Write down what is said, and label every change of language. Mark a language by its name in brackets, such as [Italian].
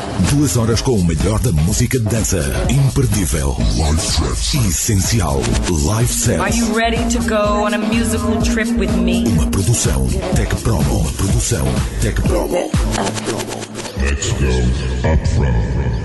[Portuguese] 2 horas com o melhor da música de dança. Imperdível. Live Set. Essencial. Live Set. [English] Are you ready to go on a musical trip with me? [Portuguese] Uma produção Tech Promo. Uma produção Tech Promo. [English] Let's go up front.